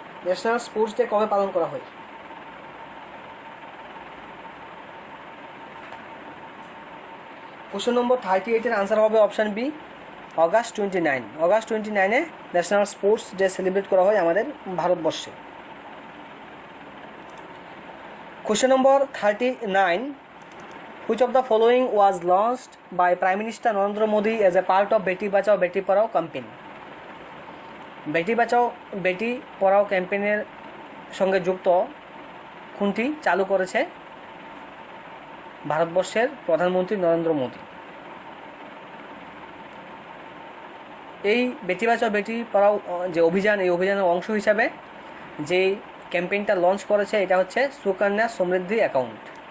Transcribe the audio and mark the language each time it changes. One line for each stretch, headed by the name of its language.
Bangla: National sports day কবে পালন করা হয়? কোশ্চেন নম্বর 38-এর আনসার হবে option B August 29 national sports day celebrate করা হয় আমাদের ভারতবর্ষে।
English: Question number 39, which of the following was launched by Prime Minister Narendra Modi as a part of Beti Bachao Beti Padhao campaign?
Bangla: Beti Bachao Beti Padhao ক্যাম্পেইনের সঙ্গে যুক্ত কোনটি চালু করেছে ভারতবর্ষের প্রধানমন্ত্রী নরেন্দ্র মোদী? এই বেটি বাঁচাও বেটি পড়াও যে অভিযান, এই অভিযানের অংশ হিসাবে যেই ক্যাম্পেইনটা লঞ্চ করেছে এটা হচ্ছে সুকন্যা সমৃদ্ধি অ্যাকাউন্ট।